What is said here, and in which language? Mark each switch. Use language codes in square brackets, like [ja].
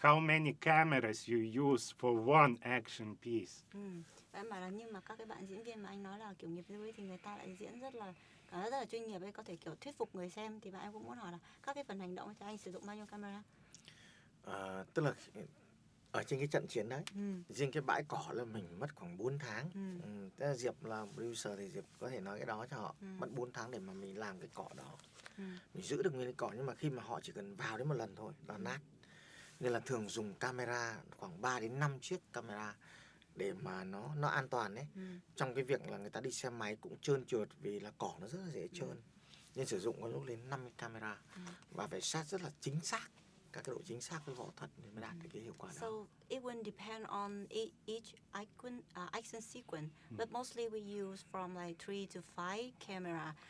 [en] How many cameras you use for one action piece? [vi] Em bảo là nhưng mà các cái bạn diễn viên mà anh nói là kiểu nghiệp dư ấy thì người ta lại diễn rất là chuyên nghiệp ấy, có thể kiểu thuyết phục người xem, thì bạn em cũng muốn hỏi là các cái phần hành động thì anh sử dụng bao nhiêu camera? Tức là ở trên cái trận chiến đấy, riêng cái bãi cỏ là mình mất khoảng 4 tháng. Diệp là producer thì Diệp có thể nói cái đó cho họ. Mất 4 tháng để mà mình làm cái cỏ đó. Mình giữ được nguyên cái cỏ, nhưng mà khi mà họ chỉ cần vào đến một lần thôi là nát. Nên là thường dùng camera khoảng 3 đến 5 chiếc camera để mà nó an toàn đấy. Trong cái việc là người ta đi xe máy cũng trơn trượt vì là cỏ nó rất là dễ trơn. Nên sử dụng có lúc đến 50 camera và phải sát rất là chính xác, các cái độ chính xác với võ thuật để mới đạt được cái hiệu quả đó. [en] So it will depend on each action sequence, but mostly we use from like 3 to 5 camera.